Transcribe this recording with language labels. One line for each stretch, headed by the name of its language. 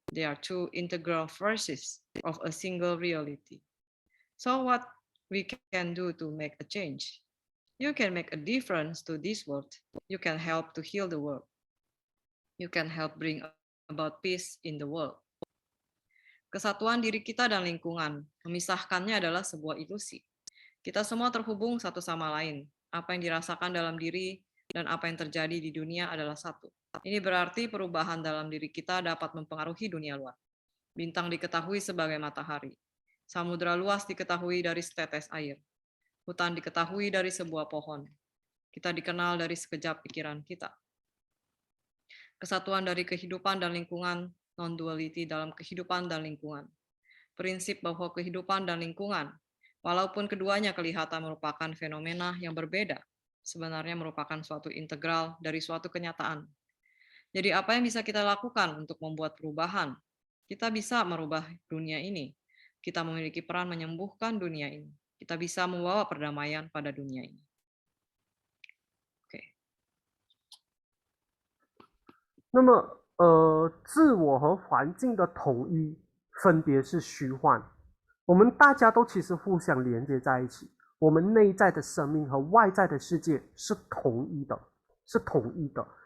English: They are two integral forces of a single reality. So what we can do to make a change? You can make a difference to this world. You can help to heal the world. You can help bring about peace in the world.
Indonesian: Kesatuan diri kita dan lingkungan, memisahkannya adalah sebuah ilusi. Kita semua terhubung satu sama lain. Apa yang dirasakan dalam diri dan apa yang terjadi di dunia adalah satu. Ini berarti perubahan dalam diri kita dapat mempengaruhi dunia luar. Bintang diketahui sebagai matahari. Samudra luas diketahui dari setetes air. Hutan diketahui dari sebuah pohon. Kita dikenal dari sekejap pikiran kita. Kesatuan dari kehidupan dan lingkungan, non-duality dalam kehidupan dan lingkungan. Prinsip bahwa kehidupan dan lingkungan, walaupun keduanya kelihatan merupakan fenomena yang berbeda, sebenarnya merupakan suatu integral dari suatu kenyataan. Jadi apa yang bisa kita lakukan untuk membuat perubahan? Kita bisa merubah dunia ini. Kita memiliki peran menyembuhkan dunia ini. Kita bisa membawa perdamaian pada dunia ini. Oke.
Chinese: 那么，自我和环境的统一分别是虚幻。我们大家都其实互相连接在一起，我们内在的生命和外在的世界是统一的，是统一的。